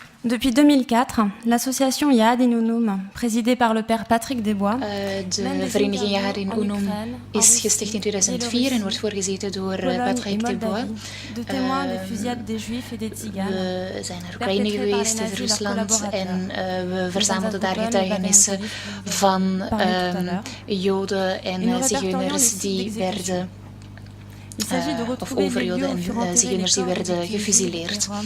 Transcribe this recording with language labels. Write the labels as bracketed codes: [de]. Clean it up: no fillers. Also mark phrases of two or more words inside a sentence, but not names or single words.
[fr] Depuis 2004, l'association Yad Unum, présidée par le père Patrick Desbois, [nl] de vereniging Yad Unum is gesticht in 2004 en wordt voorgezeten door Patrick Desbois. We zijn naar Oekraïne geweest, in Rusland, en we verzamelden daar getuigenissen van Joden en zigeuners die werden, of over Joden en zigeuners die werden gefusileerd.